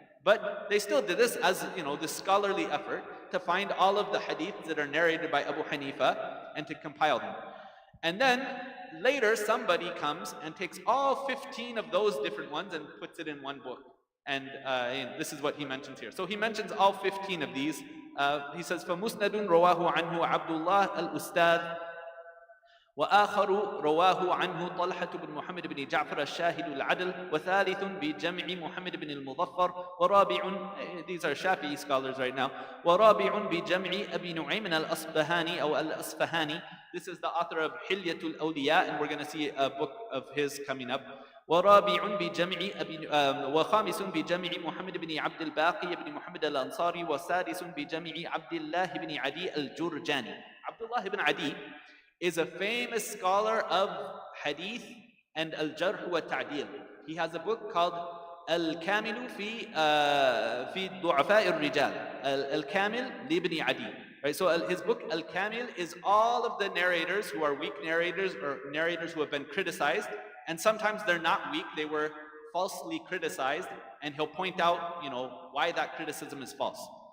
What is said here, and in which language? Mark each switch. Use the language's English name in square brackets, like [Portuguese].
[English] But they still did this as, this scholarly effort to find all of the hadiths that are narrated by Abu Hanifa and to compile them. And then later somebody comes and takes all 15 of those different ones and puts it in one book. And this is what he mentions here. So he mentions all 15 of these. He says, [Arabic] فَمُسْنَدٌ رَوَاهُ عَنْهُ عَبْدُ اللَّهِ الْأُسْتَاذ وآخر رواه عنه طلحة بن محمد بن جعفر الشاهد العدل وثالث بجمع محمد بن المظفر ورابع [English] these are Shafi'i scholars right now [Arabic] ورابع بجمع أبي نعيم الأصبهاني أو الأصفهاني. [English] This is the author of حلية الأولياء, and we're going to see a book of his coming up. [Arabic] ورابع بجمع وخامس بجمع محمد بن عبد الباقي بن محمد الأنصاري وسادس بجمع عبد الله بن عدي الجرجاني. [English] عبد الله بن عدي is a famous scholar of Hadith and Al-Jarh wa Ta'dil. He has a book called Al-Kamil fi Du'afa al-Rijal. Al-Kamil libni Adi. Right? So his book Al-Kamil is all of the narrators who are weak narrators or narrators who have been criticized, and sometimes they're not weak, they were falsely criticized, and he'll point out, why that criticism is false.